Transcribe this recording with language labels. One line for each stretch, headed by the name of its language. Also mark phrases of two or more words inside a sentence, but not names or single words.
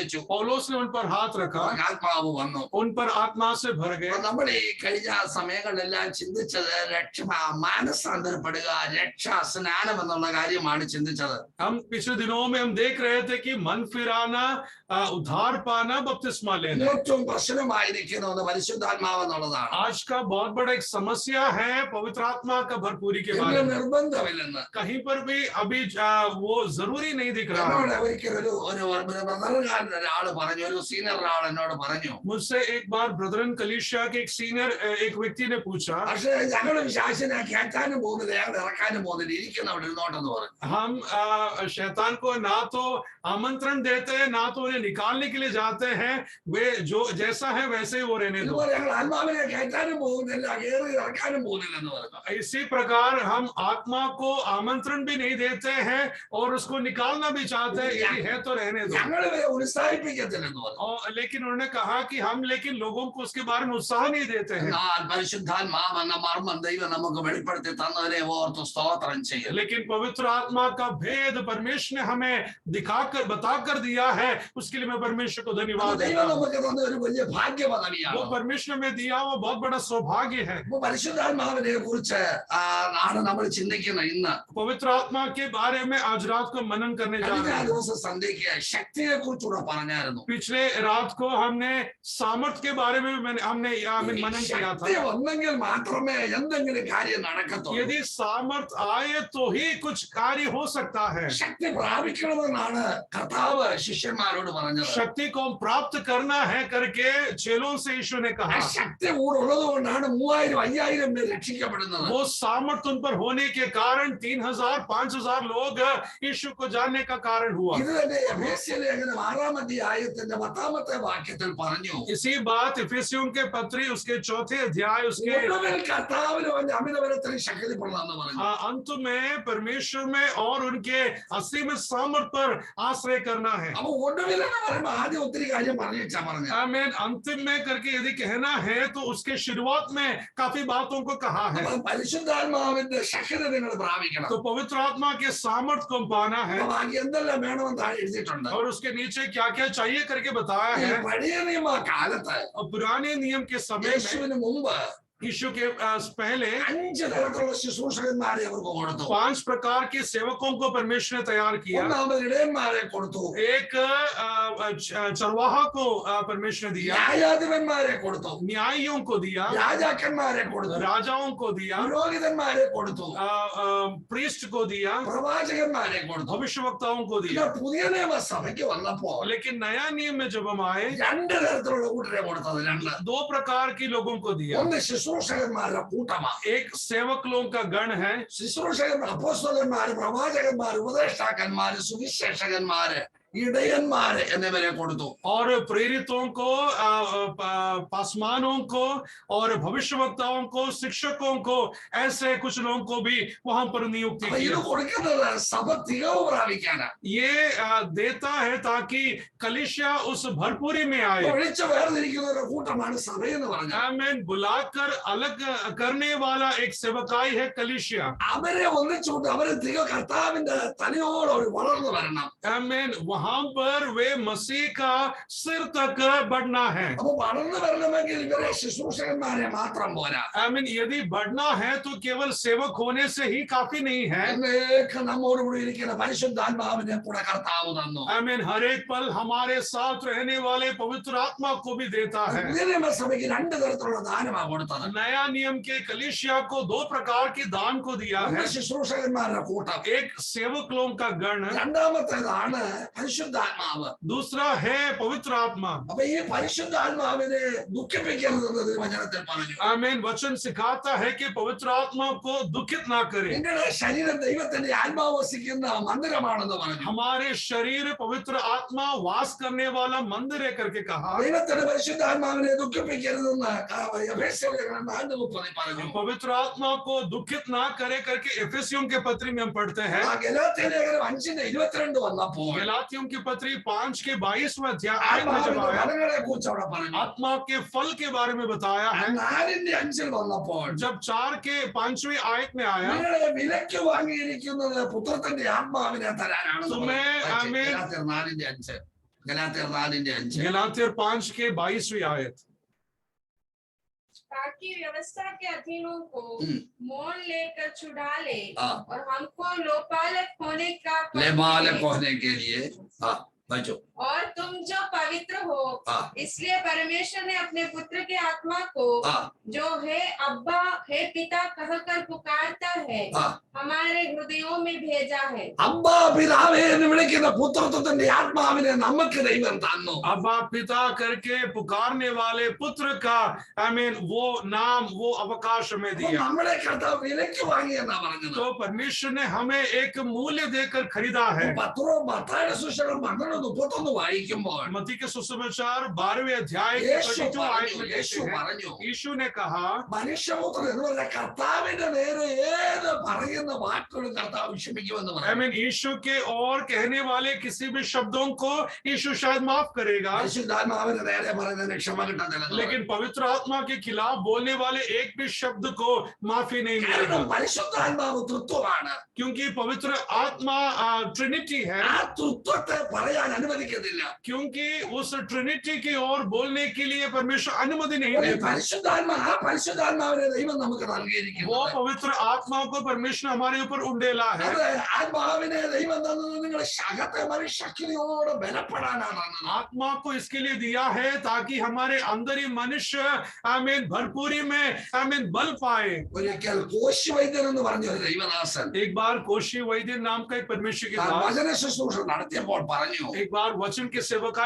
Hindi: पौलोस ने उन पर हाथ रखा, उन पर आत्मा से भर गए। हम पिछले दिनों में हम देख रहे थे कि मन फिराना, उद्धार पाना, बपतिस्मा लेना।
Malayalam: ഏറ്റവും പ്രശ്നമായിരിക്കുന്ന ഒന്ന് പരിശുദ്ധാത്മാവ് എന്നുള്ളതാണ്.
Hindi: आज का बहुत बड़ा एक समस्या है पवित्र आत्मा का भरपूरी के बारे
Malayalam: ഇതിന്
Hindi: में।
Malayalam: നിർബന്ധമില്ലെന്ന്
Hindi: कहीं पर भी अभी वो जरूरी नहीं दिख रहा
Malayalam: എന്നോട്
Hindi: है।
Malayalam: ഒരിക്കലും ഒരു ബ്രദറുകാരൻ ഒരാള് പറഞ്ഞു, ഒരു സീനിയർ ഒരാൾ എന്നോട് പറഞ്ഞു,
Hindi: मुझसे एक बार ब्रदरन कलीसिया के एक सीनियर एक व्यक्ति ने पूछा,
Malayalam: പക്ഷെ ഞങ്ങളും ശാസന കേൾക്കാനും പോകുന്നില്ല, ഞങ്ങൾ ഇറക്കാനും പോകുന്നില്ല, ഇരിക്കുന്ന അവിടെ ഇരുന്നോട്ടെന്ന് പറഞ്ഞു.
Hindi: हम शैतान को ना तो आमंत्रण देते हैं ना तो उन्हें निकालने के लिए जाते हैं, वे जो जैसा है वैसे ही वो रहने दो।
Malayalam: ഇതുപോലെ ഞങ്ങൾ ആത്മാവിനെ കേൾക്കാനും പോകുന്നില്ല, കയറി ഇറക്കാനും പോകുന്നില്ല എന്ന് പറഞ്ഞു.
Hindi: इसी प्रकार हम आत्मा को आमंत्रण भी नहीं देते हैं और उसको निकालना भी चाहते हैं, यदि है तो रहने दो।
Malayalam: ഞങ്ങൾ ഇവരെ ഉത്സാഹിപ്പിക്കത്തില്ലെന്ന് പറഞ്ഞു.
Hindi: और लेकिन उन्होंने कहा कि हम लेकिन लोगों को उसके बारे में उत्साह नहीं देते हैं।
Malayalam: എന്നാൽ പരിശുദ്ധാത്മാവ് എന്ന മർമ്മം ദൈവം നമുക്ക് വെളിപ്പെടുത്തി തന്നതിനെ ഓർത്ത് സ്തോത്രം ചെയ്യും.
Hindi: लेकिन पवित्र आत्मा का भेद परमेश्वर ने हमें दिखाकर बताकर दिया है, उसके लिए मैं परमेश्वर को धन्यवाद देता
Malayalam: ദൈവം
Hindi: हूं।
Malayalam: നമുക്ക് തന്ന ഒരു വലിയ ഭാഗ്യ പദവിയാണ്.
Hindi: वो परमेश्वर में दिया वो बहुत बड़ा सौभाग्य है।
Malayalam: അപ്പൊ പരിശുദ്ധാത്മാവിനെ കുറിച്ച് ആണ് നമ്മൾ ചിന്തിക്കുന്ന ഇന്ന്.
Hindi: पवित्र आत्मा के बारे में आज रात को मनन करने जा
Malayalam: കഴിഞ്ഞ
Hindi: रहे हैं।
Malayalam: ദിവസം സന്ധ്യയ്ക്ക് ശക്തിയെ കുറിച്ചുകൂടെ പറഞ്ഞായിരുന്നു.
Hindi: पिछले रात को हमने सामर्थ्य के बारे में हमने मनन किया
Malayalam: ശക്തി
Hindi: था।
Malayalam: വന്നെങ്കിൽ മാത്രമേ എന്തെങ്കിലും കാര്യം നടക്കത്തുള്ളൂ.
Hindi: यदि सामर्थ आए तो ही कुछ कार्य हो सकता है।
Malayalam: ശക്തി പ്രാപിക്കണമെന്നാണ് കർത്താവ് ശിഷ്യന്മാരോട് പറഞ്ഞത്.
Hindi: शक्ति को प्राप्त करना है करके चेलों से यीशु ने
Malayalam: ആ
Hindi: कहा।
Malayalam: ശക്തി ഉള്ളത് കൊണ്ടാണ് 3000-5000 പേര് രക്ഷിക്കപ്പെടുന്നത്.
Hindi: वो सामर्थ उन पर होने के कारण 3000-5000 लोग यीशु को जानने का कारण हुआ।
Malayalam: ഇത് തന്നെ എഫേസ്യ ലേഖനം 6-ാം അധ്യായത്തിന്റെ 10-ാമത്തെ വാക്യത്തിൽ പറഞ്ഞു.
Hindi: इसी बात इफिसियों के पत्री उसके 4थे अध्याय उसके
Malayalam: ഒടുവിൽ കർത്താവിന് വേണ്ടി അമിതബലത്തിൽ ശക്തിപ്പെടണമെന്ന് പറഞ്ഞു.
Hindi: अंत में परमेश्वर में और उनके असीम सामर्थ पर आश्रय करना है।
Malayalam: അപ്പൊ ഒടുവിൽ എന്ന് പറയുമ്പോ ആദ്യം ഒത്തിരി കാര്യം പറഞ്ഞാ പറഞ്ഞു.
Hindi: आमीन। अंतिम में करके यदि कहना है तो उसके शुरुआत में काफी बातों को कहा है।
Malayalam: അപ്പൊ പരിശുദ്ധാത്മാവിന്റെ ശക്തി നിങ്ങൾ പ്രാപിക്കണം.
Hindi: तो पवित्र आत्मा के सामर्थ को पाना है
Malayalam: അപ്പൊ ബാക്കി എന്തെല്ലാം വേണമെന്ന് താഴെ എഴുതിയിട്ടുണ്ട്.
Hindi: और उसके नीचे क्या क्या चाहिए करके बताया
Malayalam: ഈ
Hindi: है।
Malayalam: പഴയ നിയമ കാലത്ത്
Hindi: और पुराने नियम के समय में
Malayalam: യേശുവിന് മുമ്പ്
Hindi: यीशु के पहले
Malayalam: 5 തരത്തിലുള്ള ശുശ്രൂഷകന്മാരെ അവർക്ക് കൊടുത്തു.
Hindi: 5 प्रकार के सेवकों को परमेश्वर ने तैयार किया।
Malayalam: ഒന്നാമത് ഇടയന്മാരെ കൊടുത്തു,
Hindi: एक चरवाहा को परमेश्वर ने दिया,
Malayalam: ന്യായാധിപന്മാരെ കൊടുത്തു,
Hindi: न्यायियों को दिया,
Malayalam: രാജാക്കന്മാരെ കൊടുത്തു,
Hindi: राजाओं को दिया,
Malayalam: പുരോഹിതന്മാരെ കൊടുത്തു,
Hindi: प्रीस्ट को दिया,
Malayalam: പ്രവാചകന്മാരെ കൊടുത്തു.
Hindi: भविष्यवक्ताओं को
Malayalam: പിന്നെ
Hindi: दिया।
Malayalam: പുതിയ നിയമസഭയ്ക്ക് വന്നപ്പോ
Hindi: लेकिन नया नियम में जब हम आए
Malayalam: 2 തരത്തിലുള്ള കൂട്ടരെ കൊടുത്തത്. 2
Hindi: 2 प्रकार के लोगों को दिया।
Malayalam: ഒന്ന് ശുശ്രൂഷകന്മാരുടെ കൂട്ടമാണ്.
Hindi: एक सेवक लोगों का गण है,
Malayalam: ശുശ്രൂഷകന്മാർ, അപ്പോസ്തലന്മാര്, പ്രവാചകന്മാര്, ഉപദേഷ്ടാക്കന്മാര്, സുവിശേഷകന്മാര്, ഇടയന്മാര് എന്നിവരെ കൊടുത്തു.
Hindi: और प्रेरितों को, पासवानों को और भविष्यवक्ताओं को, शिक्षकों को, ऐसे कुछ लोगों को भी वहां पर नियुक्ति
Malayalam: അപ്പൊ ഇത്
Hindi: की।
Malayalam: കൊടുക്കുന്നത് സഭ തികവ് പ്രാപിക്കാനാണ്.
Hindi: ये देता है ताकि कलीसिया उस भरपूरी में आए।
Malayalam: വിളിച്ച് വേർതിരിക്കുന്ന കൂട്ടമാണ് സഭയെന്ന് പറഞ്ഞത്.
Hindi: आमीन। बुलाकर अलग करने वाला एक सेवकाई है कलीसिया।
Malayalam: അവരെ ഒന്നിച്ചുകൊണ്ട് അവരെ കർത്താവിന്റെ തലയോടെ അവർ വളർന്നു വരണം.
Hindi: आमीन। वहां पर वे मसीह का सिर तक बढ़ना है।
Malayalam: അപ്പൊ വളർന്നു വരണമെങ്കിൽ ഇവരെ ശുശ്രൂഷകന്മാരെ മാത്രം പോരാ.
Hindi: आमीन। यदि बढ़ना है तो केवल सेवक होने से ही काफी नहीं है।
Malayalam: എന്നേക്ക് നമ്മോട് കൂടി ഇരിക്കുന്ന പരിശുദ്ധാത്മാവിനെ കൂടെ കർത്താവ് തന്നു.
Hindi: आमीन। हर एक पल हमारे साथ रहने वाले पवित्र आत्मा को भी देता है।
Malayalam: പുതിയ നിയമസഭയ്ക്ക് 2 തരത്തിലുള്ള ദാനമാണ് കൊടുത്തത്.
Hindi: नया नियम के कलीसिया को 2 प्रकार के दान को दिया है।
Malayalam: ഒന്ന് ശുശ്രൂഷകന്മാരുടെ കൂട്ടം,
Hindi: एक सेवक लोगों का गण,
Malayalam: രണ്ടാമത്തേതാണ് പരിശുദ്ധാത്മാവ്.
Hindi: दूसरा है पवित्र आत्मा।
Malayalam: അപ്പൊ ഈ പരിശുദ്ധാത്മാവിനെ ദുഃഖിപ്പിക്കരുതെന്ന് വചനത്തിൽ പറഞ്ഞു.
Hindi: आमीन। वचन सिखाता है कि पवित्र आत्मा को दुखित ना करे।
Malayalam: നിങ്ങളുടെ ശരീരം ദൈവത്തിന്റെ ആത്മാവ് വസിക്കുന്ന മന്ദിരമാണെന്ന് പറഞ്ഞു.
Hindi: हमारे शरीर पवित्र आत्मा वास करने वाला मंदिर है करके कहा।
Malayalam: ദൈവത്തിന്റെ പരിശുദ്ധാത്മാവിനെ ദുഃഖിപ്പിക്കരുതെന്ന് എഫേസ്യ ലേഖനം 4:30 പറഞ്ഞു.
Hindi: पवित्र आत्मा को दुखित ना करे करके एफेसियों के पत्री में हम पढ़ते हैं।
Malayalam: ആ ഗലാത്യ ലേഖനം 5:22 വന്നപ്പോൾ
Hindi: गलातियों की पत्री 5 के 22वें अध्याय में जब
Malayalam: ആത്മാവിന്റെ
Hindi: आया,
Malayalam: ഫലങ്ങളെ കുറിച്ച് അവിടെ പറഞ്ഞു.
Hindi: आत्मा के फल के बारे में बताया है।
Malayalam: 4:5 വന്നപ്പോൾ
Hindi: जब 4 के 5वीं आयत में आया,
Malayalam: നിങ്ങളെ വിലയ്ക്ക് വാങ്ങിയിരിക്കുന്നത് പുത്രത്തിന്റെ ആത്മാവിനെ തരാനാണ്. ആമേൻ. ഗലാത്യർ 4:5
Hindi: गलातियर 5 के 22वीं आयत। ताकि व्यवस्था के अधीनों को हम्म। मोल लेकर छुड़ा ले हाँ। और हमको लोपालक होने का पद लेमालक मिले। होने के लिए। हाँ बचो। और तुम जो पवित्र हो, हाँ। इसलिए परमेश्वर ने अपने पुत्र के आत्मा को, हाँ। जो है अब्बा हे पिता कहकर पुकारता है, हाँ। हमारे हृदयों में भेजा है।
Malayalam: അബ്ബാ പിതാവേ എന്ന് വിളിക്കുന്ന പുത്രത്വത്തിന്റെ ആത്മാവിനെ നമുക്ക് ദൈവം തന്നു.
Hindi: अब्बा पिता करके पुकारने वाले पुत्र का वो नाम, वो अवकाश हमें
Malayalam: അപ്പൊ
Hindi: दिया।
Malayalam: നമ്മളെ കർത്താവ് വിലയ്ക്ക് വാങ്ങിയെന്നാ പറഞ്ഞത്.
Hindi: तो परमेश्वर ने हमें एक मूल्य देकर खरीदा है।
Malayalam: മത്തായിയുടെ സുവിശേഷം 12:31 വായിക്കുമ്പോൾ
Hindi: मत्ती के सुसमाचार 12वें अध्याय के 32 आयत में
Malayalam: യേശു
Hindi: कहते हैं,
Malayalam: പറഞ്ഞു,
Hindi: यीशु ने कहा,
Malayalam: മനുഷ്യപുത്രൻ എന്ന് പറഞ്ഞ കർത്താവിന്റെ നേരെ ഏത് പറയുന്ന വാക്കുകളും കർത്താവ് ക്ഷമിക്കുമെന്ന് പറഞ്ഞു.
Hindi: यीशु के और कहने वाले किसी भी शब्दों को यीशु शायद माफ करेगा,
Malayalam: പരിശുദ്ധാത്മാവിന്റെ നേരെ പറയുന്നതിന് ക്ഷമ കിട്ടത്തില്ല.
Hindi: लेकिन पवित्र आत्मा के खिलाफ बोलने वाले एक भी शब्द को माफी नहीं मिलेगा,
Malayalam: കാരണം പരിശുദ്ധാത്മാവ് തൃത്വമാണ്.
Hindi: क्योंकि पवित्र आत्मा ट्रिनिटी है।
Malayalam: ആ തൃത്വത്തെ പറയാൻ അനുവദിക്കത്തില്ല.
Hindi: क्योंकि उस ट्रिनिटी की ओर बोलने के लिए परमेश्वर अनुमति नहीं देता।
Malayalam: പരിശുദ്ധാത്മാവിനെ ദൈവം നമുക്ക്
Hindi: वो
Malayalam: നൽകിയിരിക്കുന്നു.
Hindi: पवित्र आत्मा को परमेश्वर हमारे ऊपर उंडेला है।
Malayalam: അത് ആത്മാവിനെ ദൈവം തന്നത് നിങ്ങളുടെ ശകത്തെ ശക്തിയോടെ ബലപ്പെടാനാണ്.
Hindi: आत्मा को इसके लिए दिया है ताकि हमारे अंदर ही मनुष्य भरपूरी में बल पाए।
Malayalam: ഒരിക്കൽ കോശി വൈദ്യൻ എന്ന് പറഞ്ഞ ഒരു ദൈവദാസൻ
Hindi: एक बार कोशी वैद्य नाम का एक परमेश्वर के दास
Malayalam: വചന ശുശ്രൂഷ നടത്തിയപ്പോൾ പറഞ്ഞു,
Hindi: एक बार वचन की सेवकाई